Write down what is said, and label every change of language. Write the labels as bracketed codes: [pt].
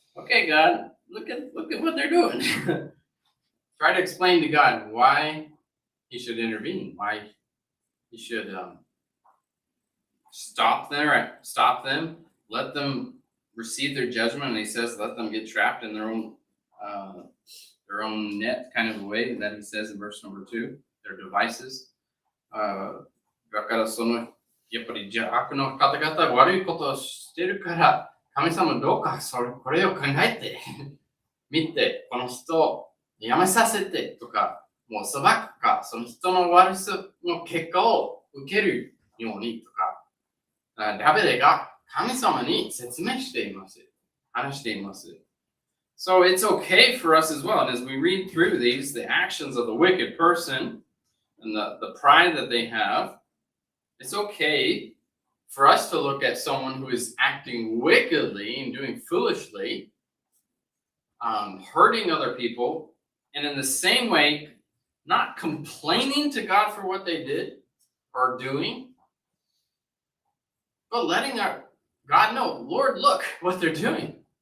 [en] Okay, God, look at what they're doing. Try to explain to God why he should intervene, why he should stop them, let them receive their judgment. And he says, let them get trapped in their own net kind of way that he says in verse number 2, their devices. [ja] だからやっぱり悪の方々が悪いことをしてるから、神様どうかこれを考えて見て、この人をやめさせてとか、もう裁くか、その人の悪さの結果を受けるようにとか、ダビデが神様に説明しています。話しています。 [en] So it's okay for us as well. And as we read through these, the actions of the wicked person and the pride that they have, it's okay for us to look at someone who is acting wickedly and doing foolishly, hurting other people, and in the same way, not complaining to God for what they did or doing, but letting God know, Lord, look what they're doing.